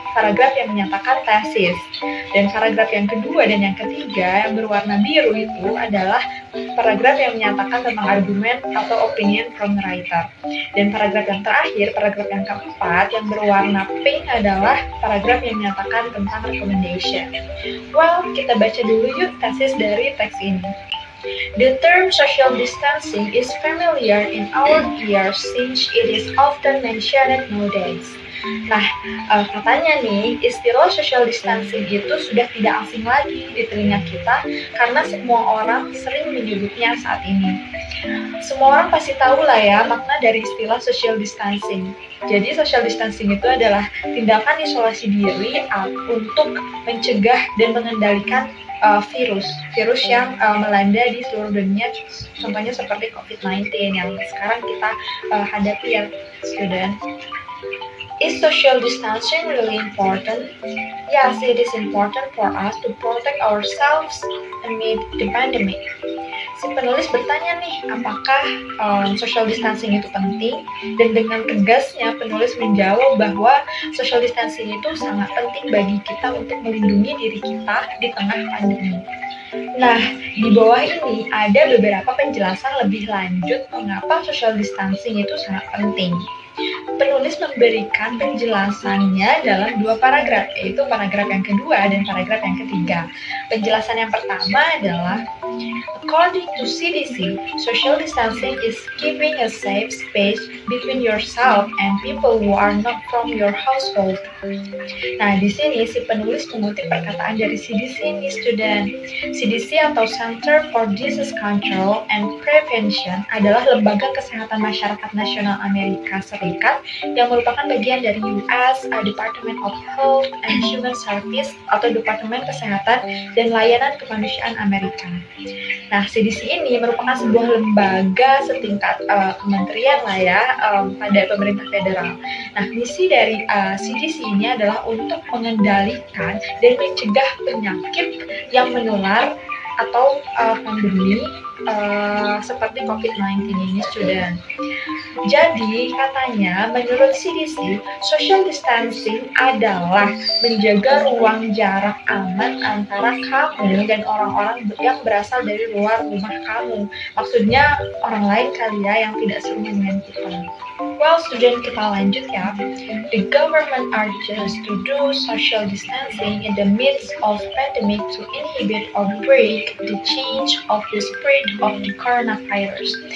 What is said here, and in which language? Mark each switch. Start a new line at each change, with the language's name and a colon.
Indonesian: paragraf yang menyatakan tesis. Dan paragraf yang kedua dan yang ketiga yang berwarna biru itu adalah paragraf yang menyatakan tentang argumen atau
English: opinion from writer.
Indonesian: Dan paragraf yang terakhir, paragraf yang keempat yang berwarna pink adalah paragraf yang menyatakan tentang recommendation. Well, kita baca dulu yuk tesis dari teks ini.
English: The term social distancing is familiar in our ears since it is often mentioned nowadays.
Indonesian: Nah, katanya nih, istilah social distancing itu sudah tidak asing lagi di telinga kita karena semua orang sering menyebutnya saat ini. Semua orang pasti tahu lah ya makna dari istilah social distancing. Jadi social distancing itu adalah tindakan isolasi diri untuk mencegah dan mengendalikan virus yang melanda di seluruh dunia, contohnya seperti COVID-19 yang sekarang kita hadapi ya, student.
English: Is social distancing really important? Yes, it is important for us to protect ourselves amid the pandemic.
Indonesian: Si penulis bertanya nih, apakah social distancing itu penting? Dan dengan tegasnya penulis menjawab bahwa social distancing itu sangat penting bagi kita untuk melindungi diri kita di tengah pandemi. Nah, di bawah ini ada beberapa penjelasan lebih lanjut mengapa social distancing itu sangat penting. Penulis memberikan penjelasannya dalam dua paragraf, yaitu paragraf yang kedua dan paragraf yang ketiga. Penjelasan yang pertama adalah,
English: according to CDC, social distancing is keeping a safe space between yourself and people who are not from your household.
Indonesian: Nah, di sini si penulis mengutip perkataan dari CDC nih, student. CDC atau Center for Disease Control and Prevention adalah lembaga kesehatan masyarakat nasional Amerika Serikat yang merupakan bagian dari US Department of Health and Human Services atau Departemen Kesehatan dan Layanan Kemanusiaan Amerika. Nah, CDC ini merupakan sebuah lembaga setingkat kementerian lah ya pada pemerintah federal. Nah, misi dari CDC ini adalah untuk mengendalikan dan mencegah penyakit yang menular atau pandemi seperti COVID-19 ini, student. Jadi katanya menurut CDC, social distancing adalah menjaga ruang jarak aman antara kamu dan orang-orang yang berasal dari luar rumah kamu. Maksudnya orang lain kali ya yang tidak serumen dengan kita. Well, student, kita lanjut ya.
English: The government urges to do social distancing in the midst of pandemic to inhibit or break the change of the spread of the coronavirus.